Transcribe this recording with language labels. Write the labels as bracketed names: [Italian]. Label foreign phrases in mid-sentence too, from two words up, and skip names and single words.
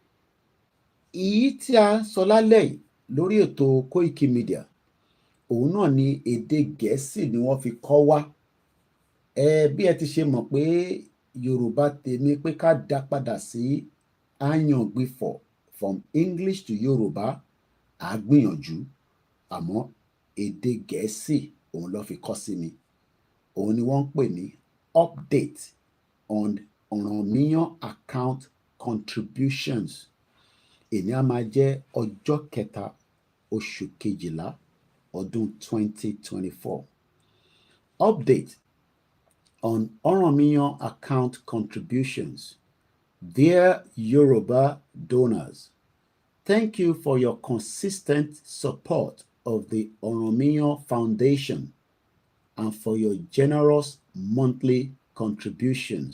[Yoruba] Èyí tí a sọ lálẹ́ yìí lórí ètò Koikimedia, òun náà ni èdè Gẹ̀ẹ́sì ni wọ́n fi kọ́ wa. Bí ẹ ti ṣe mọ̀ pé Yorùbá tèmi pé ká dá padà sí àyàngbìfọ̀ [English] from English to Yorùbá, [Yoruba] à gbìyànjú, àmọ́ èdè Gẹ̀ẹ́sì òun ló fi kọ́ sí mi. Òun ni wọ́n ń pè ní [English] update on Oranmiyan account contributions. [Yoruba] Èní á máa jẹ́ ọjọ́ kẹta oṣù kejìlá ọdún 2024. [English] Update on Oranmiyan account contributions. Dear Yoruba donors, thank you for your consistent support of the Oranmiyan Foundation and for your generous monthly contributions.